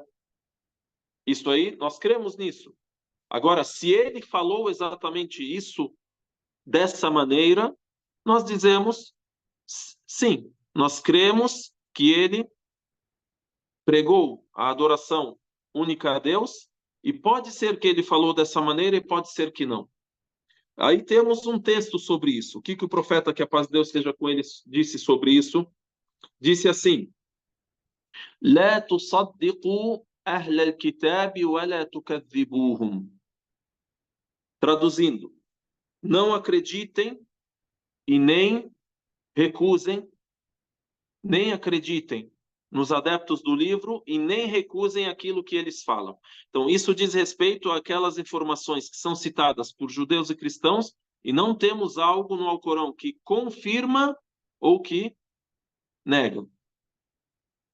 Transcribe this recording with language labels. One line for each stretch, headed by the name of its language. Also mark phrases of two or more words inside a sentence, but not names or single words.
Portuguese: Isso aí, nós cremos nisso. Agora, se ele falou exatamente isso dessa maneira, nós dizemos sim, nós cremos que ele pregou a adoração única a Deus, e pode ser que ele falou dessa maneira e pode ser que não. Aí temos um texto sobre isso. O que o profeta, que a paz de Deus esteja com ele, disse sobre isso? Disse assim:
Arabic: لا تصدقوا أهل الكتاب ولا تكذبوهم.
Portuguese: Traduzindo, não acreditem e nem recusem, nem acreditem nos adeptos do livro e nem recusem aquilo que eles falam. Então, isso diz respeito àquelas informações que são citadas por judeus e cristãos, e não temos algo no Alcorão que confirma ou que nega.